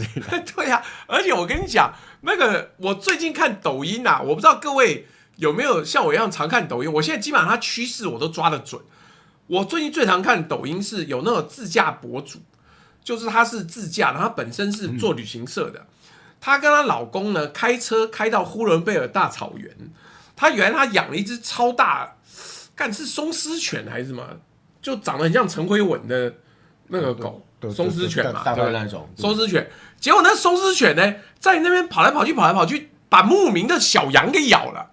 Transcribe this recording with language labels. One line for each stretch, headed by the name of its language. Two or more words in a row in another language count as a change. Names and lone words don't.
Chinese: 對啊，而且我跟你講，那個我最近看抖音啊，我不知道各位有沒有像我一樣常看抖音？我現在基本上它趨勢我都抓得準。我最近最常看抖音是有那種自駕博主，就是他是自駕，然後他本身是做旅行社的，她跟她老公呢開車開到呼倫貝爾大草原，她原來她養了一隻超大，幹是鬆獅犬還是什麼，就長得很像陳輝文的那個狗，鬆獅犬嘛，大概那種鬆獅犬。結果那鬆獅犬呢，在那邊跑來跑去，把牧民的小羊給咬了。